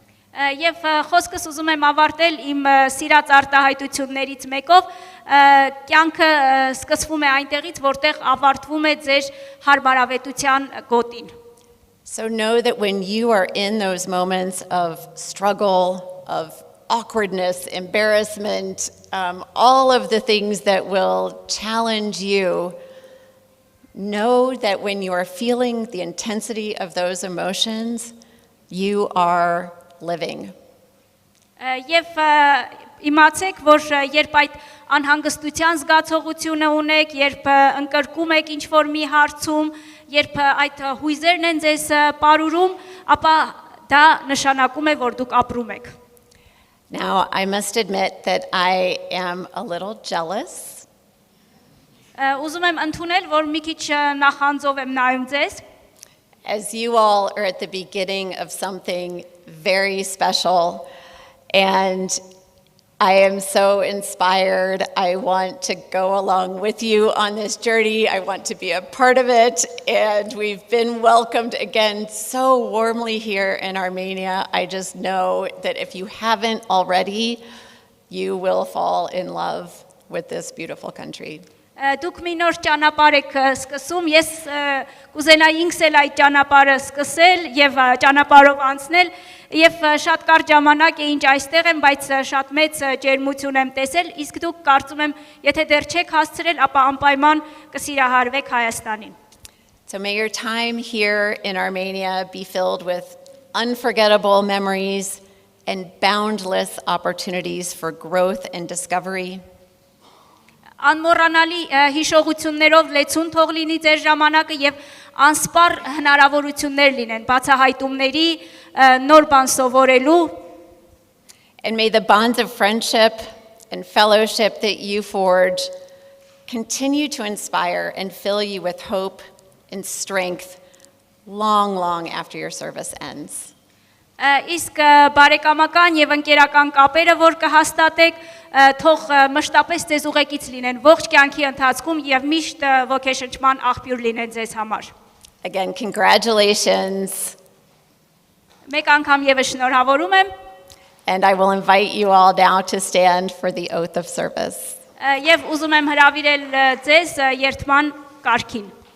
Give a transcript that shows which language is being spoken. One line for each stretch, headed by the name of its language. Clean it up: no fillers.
Armenian: Եվ խոսքս ուզում եմ ավարտել իմ սիրած արտահայտություններից մեկով, կյանքը սկսվում է այնտեղից, որտեղ ավարտվում է ձեր հարմարավետության գոտին։
English: So know that when you are in those moments of struggle, of awkwardness, embarrassment, all of the things that will challenge you, know that when you are feeling the intensity of those emotions, you are living.
Armenian: Եվ իմացեք, որ երբ այդ անհանգստության զգացողությունը ունեք, երբ ընկրկում եք ինչ-որ մի հարցում, երբ այդ հույզերն են ձեզ պարուրում, ապա դա նշանակում է, որ դուք ապրում եք։
English: Now, I must admit that I am a little jealous.
Armenian: Ուզում եմ ընդունել, որ մի քիչ նախանձով եմ նայում ձեզ։
English: As you all are at the beginning of something very special, and I am so inspired. I want to go along with you on this journey. I want to be a part of it. And we've been welcomed again so warmly here in Armenia. I just know that if you haven't already, you will fall in love with this beautiful country.
Armenian: Դուք մի նոր ճանապարհ եք սկսում, ես կուզենայի ինքս էլ այդ ճանապարհը սկսել եւ ճանապարհով անցնել եւ շատ կարճ ժամանակ է ինչ այստեղ եմ, բայց շատ մեծ ջերմություն եմ տեսել, իսկ դուք կարծում եմ, եթե դեռ չեք հասցրել, ապա անպայման կսիրահարվեք Հայաստանին։
English: So may your time here in Armenia be filled with unforgettable memories and boundless opportunities for growth and discovery.
Armenian: Անմոռանալի հիշողություններով լեցուն թող լինի ձեր ժամանակը եւ անսպառ հնարավորություններ լինեն բացահայտումների նոր բան սովորելու.
English: And may the bonds of friendship and fellowship that you forge continue to inspire and fill you with hope and strength long after your service ends.
Armenian: Իսկ բարեկամական եւ ընկերական կապերը, որ կհաստատեք, թող մշտապես ձեզ ուղեկից լինեն ողջ կյանքի ընթացքում եւ միշտ ոգեշնչման աղբյուր լինեն ձեզ համար։
English: Again, congratulations.
Armenian: Մեկ անգամ եւս շնորհավորում եմ։
English: And I will invite you all now to stand for the oath of service.
Armenian: Եվ ուզում եմ հրավիրել ձեզ երթման կարգին։